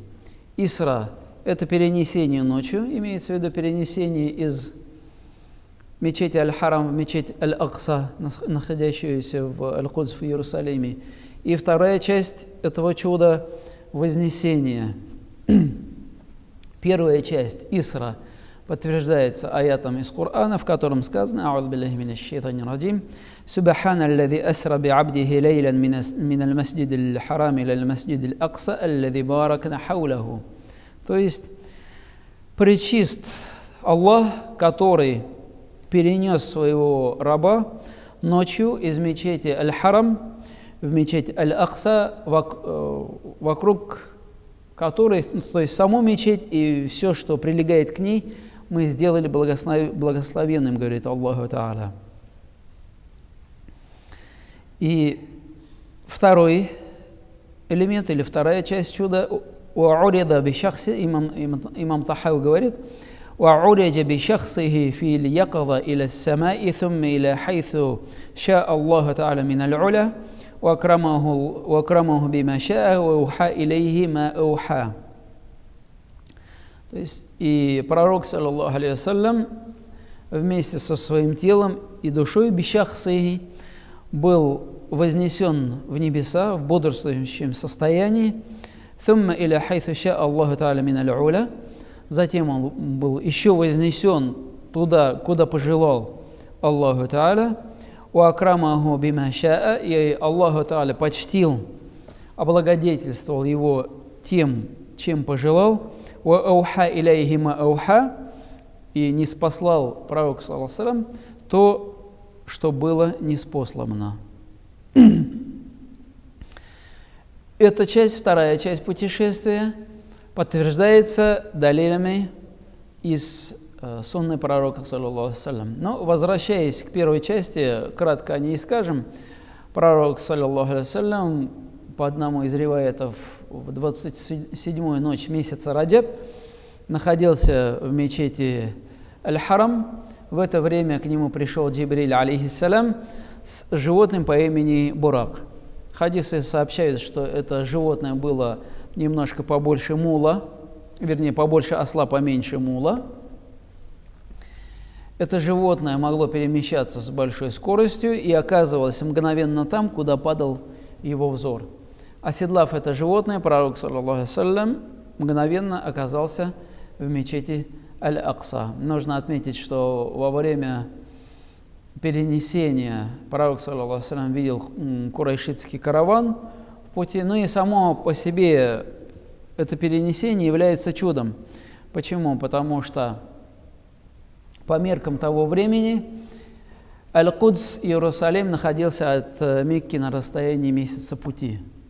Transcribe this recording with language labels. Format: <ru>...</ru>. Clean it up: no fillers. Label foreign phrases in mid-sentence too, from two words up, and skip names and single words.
<ru>Исра – это перенесение ночью, имеется в виду перенесение из мечети Аль-Харам в мечеть Аль-Акса, находящуюся в Аль-Кудс в Иерусалиме. И вторая часть этого чуда – вознесение. Первая часть Исра подтверждается аятом из Корана, в котором сказано:</ru> <ar>«أعوذ بالله من الشيطان الرجيم سبحان الذي أسرى بعبده ليلا من المسجد الحرام إلى المسجد الأقصى الذي باركنا حوله».</ar> <ru>То есть пречист Аллах, который перенес своего раба ночью из мечети Аль-Харам в мечеть Аль-Акса, вокруг которой, то есть саму мечеть и все, что прилегает к ней, мы сделали благословенным, говорит</ru> <ar>الله تعالى.</ar> <ru>И второй элемент или вторая часть чуда</ru> <ar>«عرج بشخصه»,</ar> <ru>имам Тахави говорит:</ru> <ar>«عرج بشخصه في اليقظة إلى السماء ثم إلى حيث شاء الله تعالى من العلا وأكرمه بما شاء وأوحى إليه ما أوحى».</ar> <ru>То есть и пророк,</ru> <ar>صلى الله عليه وسلم,</ar> <ru>вместе со своим телом и душой бишахсихи был вознесен в небеса в бодрствующем состоянии.</ru> <ar>«ثم إلى حيث شاء الله تعالى من العلا».</ar> <ru>Затем он был еще вознесен туда, куда пожелал</ru> <ar>الله تعالى. «وأكرمه بما شاء»,</ar> <ru>и</ru> <ar>الله تعالى</ar> <ru>почтил, облагодетельствовал его тем, чем пожелал.</ru> <ar>«وأوحى إليه ما أوحى»,</ar> <ru>и ниспослал пророк,</ru> <ar>صلى الله عليه وسلم,</ar> <ru>то, что было ниспослано. Эта часть, вторая часть путешествия, подтверждается далилями из сунны пророка,</ru> <ar>صلى الله عليه وسلم.</ar> <ru>Но, возвращаясь к первой части, кратко о ней скажем. Пророк,</ru> <ar>صلى الله عليه وسلم,</ar> <ru>по одному из риваятов, в 27-ю ночь месяца Раджаб находился в мечети Аль-Харам. В это время к нему пришел Джибриль, алейхиссалям, с животным по имени Бурак. Хадисы сообщают, что это животное было немножко побольше мула, вернее, побольше осла, поменьше мула. Это животное могло перемещаться с большой скоростью и оказывалось мгновенно там, куда падал его взор. Оседлав это животное, пророк,</ru> <ar>صلى الله عليه وسلم,</ar> <ru>мгновенно оказался в мечети Аль-Акса. Нужно отметить, что во время перенесения пророк,</ru> <ar>صلى الله عليه وسلم,</ar> <ru>видел курайшитский караван в пути, но и само по себе это перенесение является чудом. Почему? Потому что По меркам того времени Аль-Кудс, Иерусалим, находился от Мекки на расстоянии месяца пути.</ru>